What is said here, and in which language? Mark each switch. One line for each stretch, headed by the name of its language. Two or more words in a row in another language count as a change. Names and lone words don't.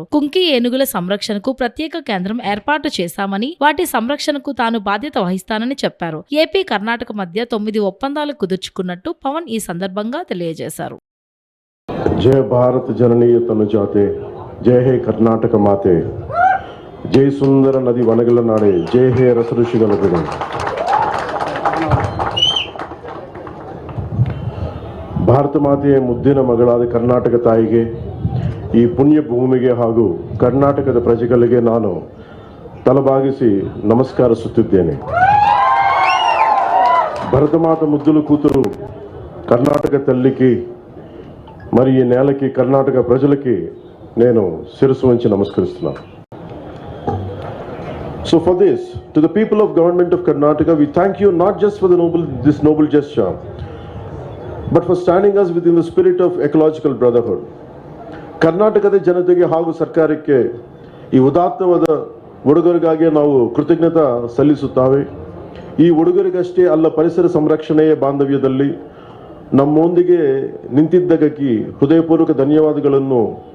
Telugu: కుంకి ఏనుగుల సంరక్షణకు ప్రత్యేక కేంద్రం ఏర్పాటు చేశామని, వాటి సంరక్షణకు తాను బాధ్యత వహిస్తానని చెప్పారు. ఏపీ, కర్ణాటక మధ్య 9 ఒప్పందాలు కుదుర్చుకున్నట్టు పవన్ ఈ సందర్భంగా తెలియజేశారు.
Kannada: ಜಯ ಭಾರತ ಜನನಿಯ ತನುಜಾತೆ, ಜಯ ಹೇ ಕರ್ನಾಟಕ ಮಾತೆ, ಜಯ ಸುಂದರ ನದಿ ವನಗಳ ನಾಡೆ, ಜಯ ಹೇ ರಸ ಋಷಿಗಳ ಬಿಡು. ಭಾರತ ಮಾತೆಯ ಮುದ್ದಿನ ಮಗಳಾದ ಕರ್ನಾಟಕ ತಾಯಿಗೆ, ಈ ಪುಣ್ಯ ಭೂಮಿಗೆ ಹಾಗೂ ಕರ್ನಾಟಕದ ಪ್ರಜೆಗಳಿಗೆ ನಾನು ತಲೆಬಾಗಿಸಿ ನಮಸ್ಕರಿಸುತ್ತಿದ್ದೇನೆ.
Telugu: భరతమాత ముద్దుల కూతురు కర్ణాటక తల్లికి మరి ఈ నేలకి కర్ణాటక ప్రజలకి నేను శిరస్సు వంచి నమస్కరిస్తున్నాను.
English: So for this, to the people of government of Karnataka, we thank you not just for this noble gesture, but for standing us within the spirit of ecological brotherhood.
Kannada: ಕರ್ನಾಟಕದ ಜನತೆಗೆ ಹಾಗೂ ಸರ್ಕಾರಕ್ಕೆ ಈ ಉದಾತ್ತವಾದ ಉಡುಗೊರೆಗಾಗಿ ನಾವು ಕೃತಜ್ಞತಾ ಸಲ್ಲಿಸುತ್ತೇವೆ. ಈ ಉಡುಗೊರೆಗಷ್ಟೇ ಅಲ್ಲ, ಪರಿಸರ ಸಂರಕ್ಷಣೆಯ ಬಾಂಧವ್ಯದಲ್ಲಿ ನಮ್ಮೊಂದಿಗೆ ನಿಂತಿದ್ದಕ್ಕಾಗಿ ಹೃದಯಪೂರ್ವಕ ಧನ್ಯವಾದಗಳನ್ನು